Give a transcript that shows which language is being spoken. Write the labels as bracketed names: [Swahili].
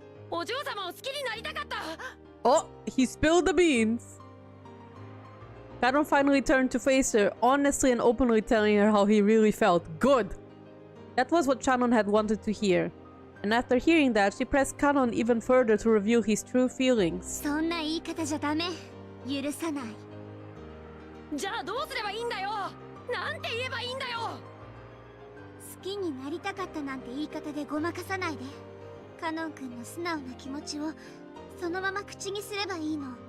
[Japanese] お嬢様を好きになりたかった。 [English] Oh, he spilled the beans. Kanon finally turned to face her, honestly and openly telling her how he really felt. Good! That was what Shannon had wanted to hear. And after hearing that, she pressed Kanon even further to reveal his true feelings. [Japanese] そんな言い方じゃダメ。許さない。じゃあどうすればいいんだよ。なんて言えばいいんだよ。好きになりたかったなんて言い方でごまかさないで。カノン君の素直な気持ちをそのまま口にすればいいの。